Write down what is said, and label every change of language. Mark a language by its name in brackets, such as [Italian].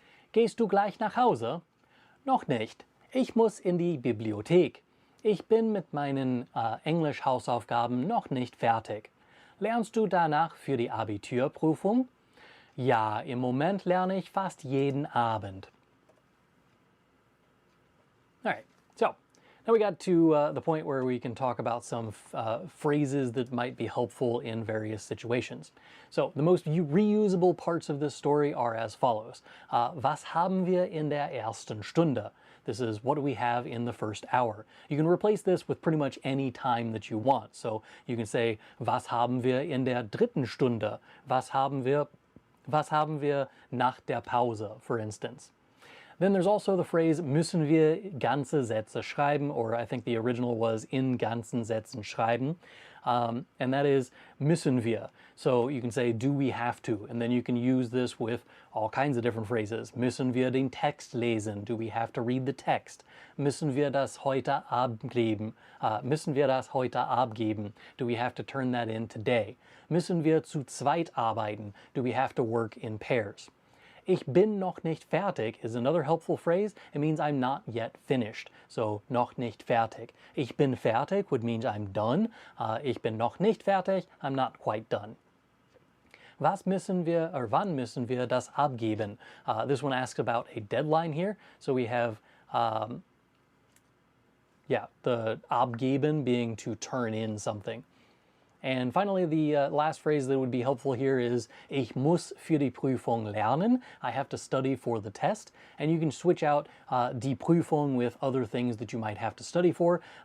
[German] Gehst du gleich nach Hause? Noch nicht. Ich muss in die Bibliothek. Ich bin mit meinen Englisch-Hausaufgaben noch nicht fertig. Lernst du danach für die Abiturprüfung? Ja, im Moment lerne ich fast jeden Abend. [English] Alright, so now we got to the point where we can talk about some phrases that might be helpful in various situations. So the most reusable parts of this story are as follows. [German] Was haben wir in der ersten Stunde? [English] This is what do we have in the first hour. You can replace this with pretty much any time that you want. So you can say, [German] was haben wir in der dritten Stunde? Was haben wir nach der Pause, [English] for instance. Then there's also the phrase, [German] müssen wir ganze Sätze schreiben, [English] or I think the original was [German] in ganzen Sätzen schreiben. [English] And that is [German] müssen wir. [English] So you can say, do we have to? And then you can use this with all kinds of different phrases. [German] Müssen wir den Text lesen? [English] Do we have to read the text? [German] Müssen wir das heute abgeben? Müssen wir das heute abgeben? [English] Do we have to turn that in today? [German] Müssen wir zu zweit arbeiten? [English] Do we have to work in pairs? [German] Ich bin noch nicht fertig [English] is another helpful phrase. It means I'm not yet finished. So, [German] noch nicht fertig. Ich bin fertig [English] would mean I'm done. [German] Ich bin noch nicht fertig, [English] I'm not quite done. [German] Was müssen wir, or wann müssen wir das abgeben? [English] This one asks about a deadline here. So we have, the abgeben being to turn in something. And finally, the last phrase that would be helpful here is [German] ich muss für die Prüfung lernen. [English] I have to study for the test. And you can switch out [German] die Prüfung [English] with other things that you might have to study for.